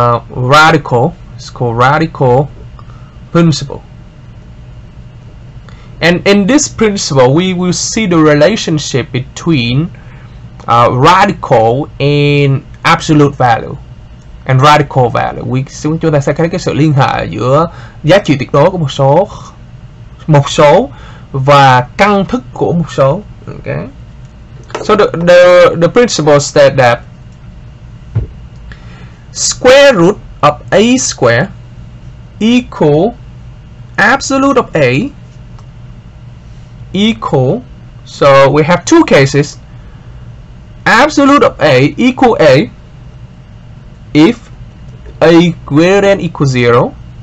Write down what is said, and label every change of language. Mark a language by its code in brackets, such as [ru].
[en] Radical, it's called radical principle, and in this principle we will see the relationship between radical and absolute value and radical value. [vi] Chúng ta sẽ thấy cái sự liên hệ giữa giá trị tuyệt đối của một số và căn thức của một số. [en] Okay. So the principle states that square root of a square equal absolute of a equal. So we have two cases. Absolute of a equal a if a greater than equal 0.